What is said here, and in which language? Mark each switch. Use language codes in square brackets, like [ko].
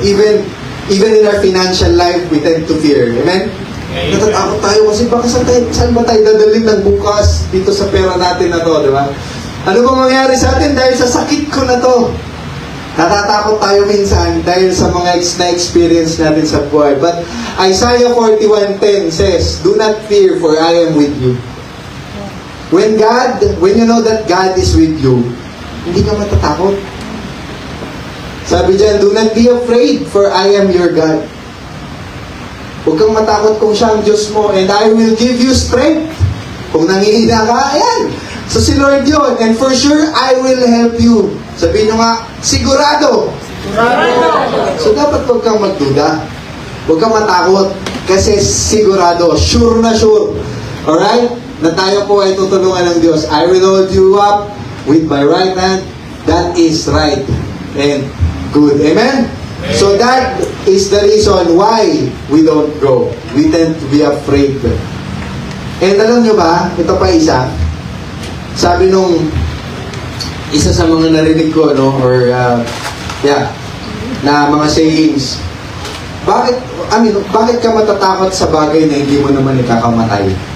[en] Even in our financial life, we tend to fear. Amen? [tl] Natatakot tayo kasi baka saan ba tayo dadalhin ng bukas dito sa pera natin na to, di ba? Ano bang mangyari sa atin dahil sa sakit ko na to? Natatakot tayo minsan dahil sa mga na-experience natin sa buhay. [en] But Isaiah 41:10 says, do not fear for I am with you. When you know that God is with you, [tl] hindi ka matatakot. Sabi dyan, [en] do not be afraid for I am your God. [tl] Huwag kang matakot kung siya ang Diyos mo, [en] and I will give you strength. [tl] Kung nangihina ka, ayan. So si Lord yun, [en] and for sure, I will help you. [tl] Sabihin nyo nga, sigurado. So dapat huwag kang magduda. Huwag kang matakot, kasi sigurado, sure na sure. Alright? Na tayo po ay tutulungan ng Diyos. [en] I will hold you up with my right hand. That is right and good. Amen? So that is the reason why we don't go. We tend to be afraid. [tl] And alam nyo ba, ito pa isa, sabi nung isa sa mga narinig ko, no, or na mga sayings, bakit ka matatakot sa bagay na hindi mo naman ikakamatay?